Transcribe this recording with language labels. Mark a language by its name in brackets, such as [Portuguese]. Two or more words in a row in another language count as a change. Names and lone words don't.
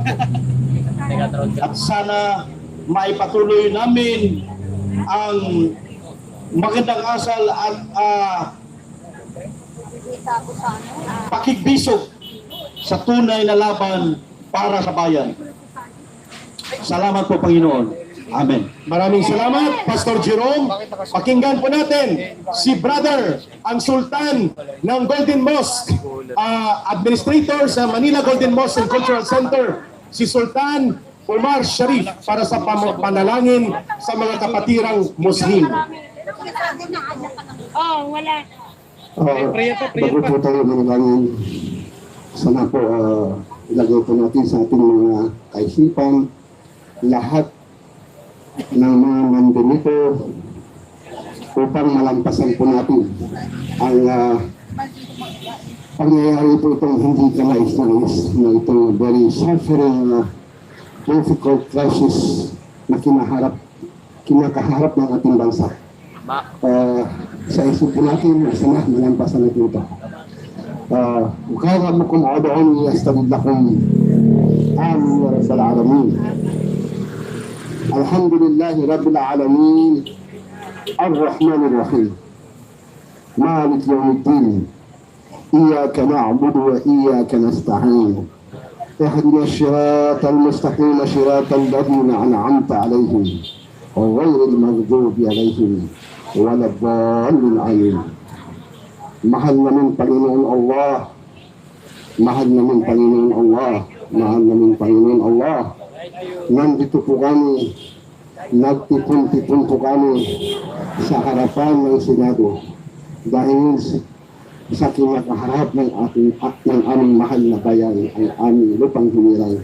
[Filipino] At sana maipatuloy namin ang magandang asal at pakigbisog sa tunay na laban para sa bayan. Salamat po, Panginoon. Amen. Maraming salamat, Pastor Jerome. Pakinggan po natin si Brother, ang Sultan ng Golden Mosque, Administrator sa Manila Golden Mosque and Cultural Center, si Sultan Omar Sharif, para sa panalangin sa mga kapatirang Muslim. Oh, wala. Bago po tayo manalangin, sana po ilagay po natin sa ating mga kaisipan lahat ng mga nandito upang malampasan po natin ang pangyayari po itong hindi kanais-nais na itong [English] very suffering, difficult crisis [Filipino] na kinakaharap ng ating bansa. Sa isip po natin, sana malampasan natin ito. [Arabic] وكان ربكم ادعوني استجب لكم آمين يا رب العالمين. الحمد لله رب العالمين الرحمن الرحيم مالك يوم الدين إياك نعبد وإياك نستعين اهدنا الصراط المستقيم صراط الذين أنعمت عليهم غير المغضوب عليهم ولا الضالين آمين. [Filipino] Mahal namin Panginoon Allah, mahal namin Panginoon Allah, mahal namin Panginoon Allah. Nandito po kami, nagtipon-tipon po kami sa harapan ng Senado dahil sa kinakaharap ng aming mahal na bayan, ang aming lupang hinirang.